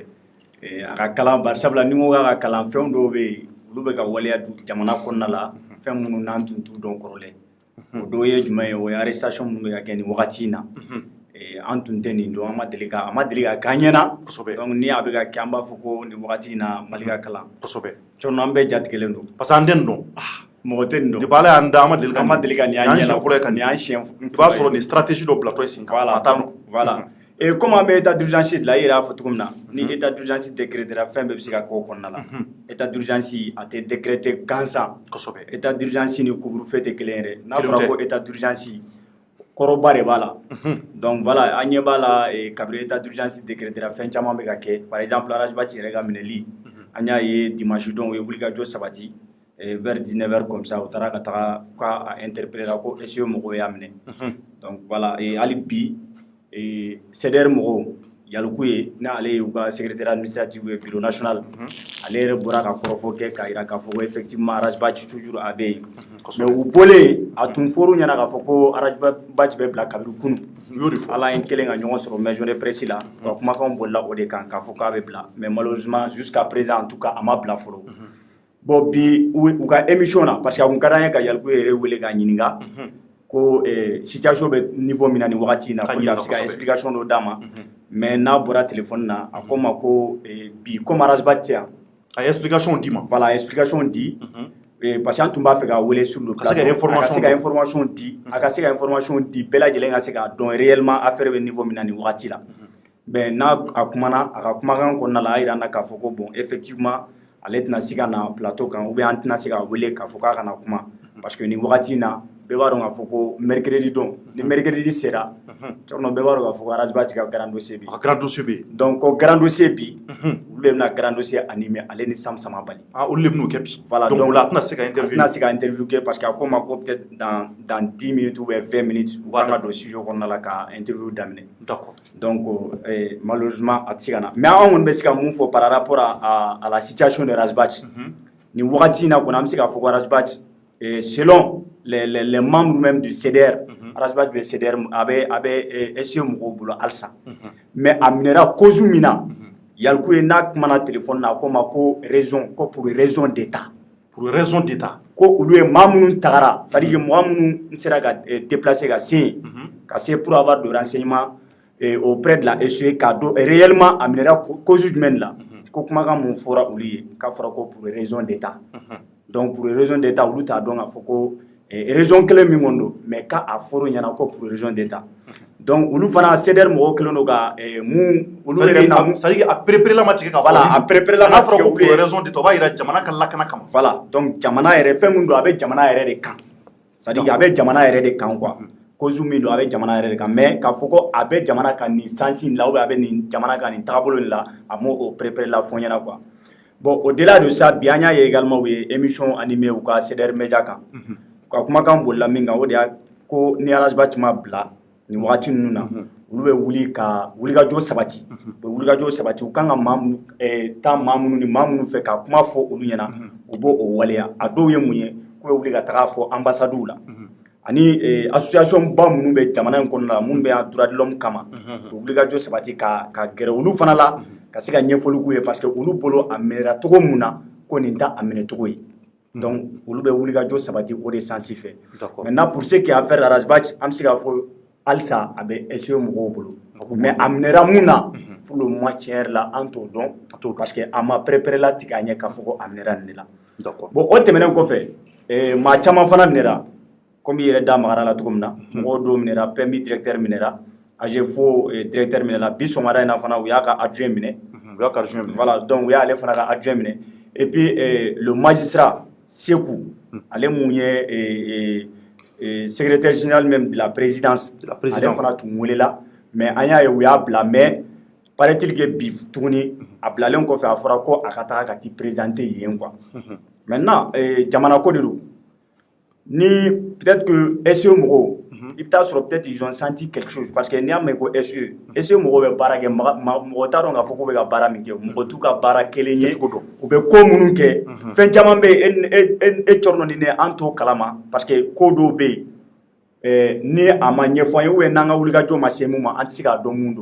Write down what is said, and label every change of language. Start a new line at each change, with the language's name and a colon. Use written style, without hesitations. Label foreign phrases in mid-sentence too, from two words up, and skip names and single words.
Bambara: a ka kalan bari sabula ni n ko k'a ka kalan fɛn dɔw bɛ yen olu bɛ ka waleya jamana kɔnɔna la fɛn minnu n'an tun t'u dɔn kɔrɔlen o dɔw ye jumɛn ye o ye arrestation minnu bɛ ka kɛ nin wagati in na an tun tɛ nin dɔn a ma deli ka k'an ɲɛna donc ni a bɛ ka kɛ an b'a fɔ ko nin wagati in na Mali ka kalan kosɛbɛ Cɔrɔnɔ an bɛɛ jatigɛlen don
French: parce que
Bambara: an tɛ nin dɔn mɔgɔ tɛ nin dɔn depuis ala y'an da an ma deli ka nin y'an ɲɛna fɔlɔ ka nin y'an siɲɛ i b'a sɔrɔ nin stratégie dɔ bilatɔ ye sen kan
French: voilà et comme
Bambara: an bɛ
French: état d'urgence
Bambara: de la i yɛrɛ y'a fɔ cogo min na ni
French: état d'urgence décrétera
Bambara: fɛn bɛɛ bɛ se ka kɛ o kɔnɔna la
French: état d'urgence
Bambara: a tɛ décréter gansan kosɛbɛ
French: état d'urgence
Bambara: ni couvre-feu tɛ kelen yɛrɛ n'a fɔra ko
French: état d'urgence
Bambara: kɔrɔba de b'a la
French: donc voilà
Bambara: an ɲɛ b'a la kabini
French: état d'urgence décrétera
Bambara: fɛn caman bɛ ka kɛ
French: par exemple
Bambara: Arajbaci yɛrɛ ka minɛli an y'a ye dimanche don u ye wulikajɔ sabati
French: vers 19h comme ça
Bambara: u taara ka taga k'a interpellé ko SIO mɔgɔw y'a minɛ
French: donc voilà
Bambara: hali bi CDR mɔgɔw Yaluku ye n'ale y'u ka
French: secrétaire administratif
Bambara: ye
French: bureau national
Bambara: ale yɛrɛ bɔra ka kɔrɔfɔ kɛ k'a yira k'a fɔ ko effectivement Arajbachi toujours a bɛ yen mais u bɔlen a tun fɔr'u ɲɛna k'a fɔ ko Arajbachi bɛ bila kabiri kunu Ala ye kelen ka ɲɔgɔn sɔrɔ
French: maison de presse
Bambara: la ka kumakanw bolila o de kan k'a fɔ k'a bɛ bila
French: mais malheureusement jusqu'à présent en tout cas
Bambara: a ma bila fɔlɔ bon bi u ka émission na
French: parce que
Bambara: a kun ka d'an ye ka Yaluku yɛrɛ wele k'a ɲininka ko situation bɛ niveau min na nin wagati in na ko a bɛ se ka explication dɔ d'a ma mais n'a bɔra téléphone na a ko ma ko bi comme Arajbachi yan a ye explication di ma
French: voilà explication
Bambara: di
French: parce que
Bambara: an tun b'a fɛ ka wele
French: sur le plateau
Bambara: a ka se ka information di a ka se ka information di bɛɛ lajɛlen ka se k'a dɔn
French: réellement affaire
Bambara: bɛ niveau min na nin wagati la mais n'a a kumana a ka kumakan kɔnɔna la a yira an na k'a fɔ ko
French: bon effectivement
Bambara: ale tɛna se ka na plateau kan ou bien an tɛna se ka wele k'a fɔ k'a kana kuma
French: parce que
Bambara: nin wagati in na bɛɛ b'a dɔn k'a fɔ ko mercredi don ni mercredi sera cɔrɔnɔ bɛɛ b'a dɔn k'a fɔ ko Arajbachi ka
French: grand dossier
Bambara: bi a
French: grand dossier
Bambara: bi donc ko
French: grand dossier
Bambara: bi olu de bɛna
French: grand dossier
Bambara: animer ale ni Sam Samabali olu de bɛn'o kɛ bi voilà donc la a tɛna se ka interview kɛ
French: parce que
Bambara: a ko ma ko
French: peut-être dans 10 minutes ou 20 minutes
Bambara: u ka don studio kɔnɔna la ka interview daminɛ d'accord
French: donc malheureusement
Bambara: a tɛ se ka na mais an kɔni bɛ se ka mun fɔ
French: par rapport à la situation de Arajbachi
Bambara: nin wagati in na kɔni an bɛ se k'a fɔ ko Arajbachi
French: selon les membres même du CDR
Bambara: Arajbachi bɛ CDR a bɛ SE mɔgɔw bolo halisa mais a minɛra cause min na Yaluku ye n'a kumana téléphone na a ko ma ko raison ko
French: pour raison d'état
Bambara: ko olu ye maa minnu tagara
French: c'est à dire que
Bambara: mɔgɔ minnu sera ka déplacer ka se yen ka se
French: pour avoir de renseignements auprès de la SE
Bambara: k'a dɔn réellement a minɛra cause jumɛn la ko kumakan mun fɔra olu ye k'a fɔra ko
French: pour raison d'état donc pour raison d'état
Bambara: olu t'a dɔn k'a fɔ ko région kelen min kɔni don mais k'a fɔr'u ɲɛna ko
French: pour raison d'état
Bambara: donc olu fana CDR mɔgɔw kelen don ka mun olu yɛrɛ na
French: c'est à dire
Bambara: a préparé ma tigɛ ka voilà a préparé la ma tigɛ ko
French: pour raison d'état
Bambara: o b'a yira jamana ka lakana kama voilà donc jamana yɛrɛ fɛn min don a bɛ jamana yɛrɛ de kan
French: c'est à dire
Bambara: a bɛ jamana yɛrɛ de kan quoi cause min don a bɛ jamana yɛrɛ de kan mais k'a fɔ ko a bɛ jamana kan nin sens in la ou bien a bɛ nin jamana kan nin tagabolo in la a m'o préparé la fɔ ɲɛna quoi
French: bon au-delà de ça
Bambara: bi an y'a ye également u ye
French: émission animée
Bambara: u ka CDR Media kan ka kumakan bolila min kan o de y'a ko ni Arajbachi ma bila nin wagati ninnu na olu bɛ wuli ka wulikajɔ sabati u bɛ wulikajɔ sabati u kan ka taa maa minnu ni maa minnu fɛ ka kuma fɔ olu ɲɛna u b'o waleya a dɔw ye mun ye k'u bɛ wuli ka taga fɔ ambassades la ani association ba minnu bɛ jamana in kɔnɔna la minnu bɛ
French: droit de l'homme
Bambara: kama u bɛ wulikajɔ sabati ka gɛrɛ olu fana la ka se ka ɲɛfɔli k'u ye
French: parce que
Bambara: olu bolo a minɛra cogo min na ko nin t'a a minɛ cogo ye donc olu bɛ wulikajɔ sabati o de sansi fɛ
French: maintenant pour ce qui est affaire Arajbachi
Bambara: an bɛ se k'a fɔ halisa a bɛ SE mɔgɔw bolo mais a minɛra mun na
French: pour le moment
Bambara: tiɲɛ yɛrɛ la an t'o dɔn
French: parce que
Bambara: a ma préparé la tigɛ a ɲɛ k'a fɔ ko a minɛra nin de la bon o tɛmɛnen kɔfɛ maa caman fana minɛra comme i yɛrɛ da magara la cogo min na mɔgɔw dɔw minɛra PMI directeur minɛra AGEFO directeur minɛra bi sɔgɔmada in na fana u y'a ka adjoint minɛ voilà donc u y'ale fana ka adjoint minɛ
French: et puis le magistrat Sekou
Bambara: ale mun ye
French: secrétaire général même de la présidence
Bambara: ale fana tun welela mais an y'a ye u y'a bila
French: mais paraît-il que
Bambara: bi tuguni a bilalen kɔfɛ a fɔra ko a ka taga ka t'i présenter yen
French: quoi maintenant
Bambara: jamana ko de don ni
French: peut-être que
Bambara: SE mɔgɔw i bɛ taa sɔrɔ
French: peut-être ils ont senti quelque chose parce que
Bambara: n'i y'a mɛn ko SE mɔgɔw bɛ baara kɛ mɔgɔ t'a dɔn k'a fɔ k'u bɛ ka baara min kɛ mɔgɔ t'u ka baara kelen ye u bɛ ko minnu kɛ fɛn caman bɛ yen e cɔrɔ ni ne an t'o kalama parce que ko dɔw bɛ yen ni a ma ɲɛfɔ an ye ou bien n'an ka wulikajɔ ma se mun ma an tɛ se k'a dɔn mun don